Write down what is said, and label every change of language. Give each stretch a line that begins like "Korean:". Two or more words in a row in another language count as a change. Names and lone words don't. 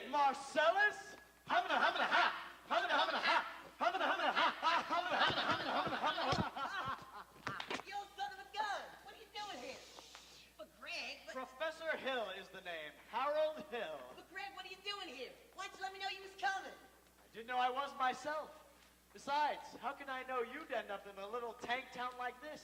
English: Marcellus? Humana, humana, ha! Humana, humana, ha! Humana, humana, ha! Humana, humana, humana, humana, humana, ha! You old son of a gun! What are you doing here? But Greg, Professor Hill is the name. Harold Hill. Greg, what are you doing here? Why didn't you let me know you was coming? I didn't know I was myself. Besides, how can I know you'd end up in a little tank town like this?